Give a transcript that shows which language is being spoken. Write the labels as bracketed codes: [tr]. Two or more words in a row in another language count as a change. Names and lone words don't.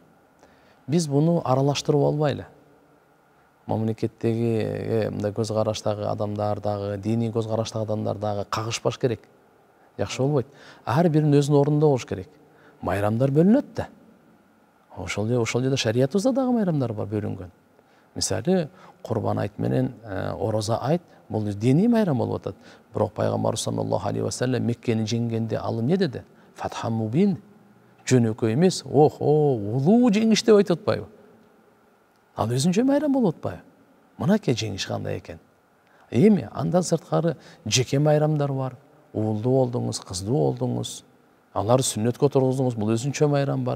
[ky] Биз буну аралаштырып албайлы. Мамлекеттеги мындай көз караштагы адамдар дагы, диний көз караштагы адамдар дагы кагышпаш керек. Жакшы болбойт. Ар биринин өзүнүн ордунда болуш керек. Майрамдар бөлүнөт да. Ошол жерде шариятыбызда дагы майрамдар бар бөлүнгөн. Мисалы, Курбан айт менен Ороза айт, бул диний майрам болуп атат. Бирок пайгамбарыбыз [ar] صلى الله عليه وسلم [ky] Меккени жеңгенде ал эмне деди? [ar] فتحا مبينا. [ky] Жөнөкөй эмес, улуу жеңиш деп айтып атпайбы? Ал өзүнчө майрам болуп атпайбы? Мынакей жеңиш кандай экен. Эми андан сырткары жеке майрамдар бар. Уулдуу болдуңуз, кыздуу болдуңуз, алар сүннөткө отургуздуңуз, бул өзүнчө майрам бар.